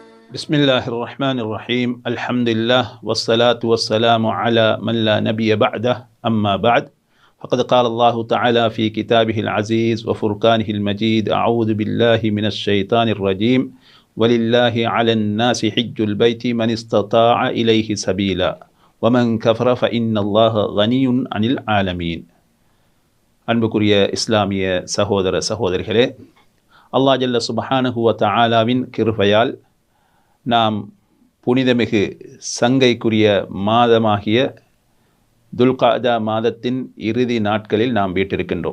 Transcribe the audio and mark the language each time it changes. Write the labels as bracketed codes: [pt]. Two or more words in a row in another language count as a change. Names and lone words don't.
[ar] بسم الله الرحمن الرحيم الحمد لله والصلاة والسلام على من لا نبي بعده أما بعد فقد قال الله تعالى في كتابه العزيز وفرقانه المجيد أعوذ بالله من الشيطان الرجيم ولله على الناس حج البيت من استطاع إليه سبيلا ومن كفر فإن الله غني عن العالمين [ta] அன்புக்குரிய இஸ்லாமிய சகோதர சகோதரிகளே, அல்லாஹ் [ar] جل سبحانه وتعالى [ta] கிருபையால் நாம் புனிதமிகு சங்கைக்குரிய மாதமாகிய துல்காதா மாதத்தின் இறுதி நாட்களில் நாம் வீற்றிருக்கின்றோம்.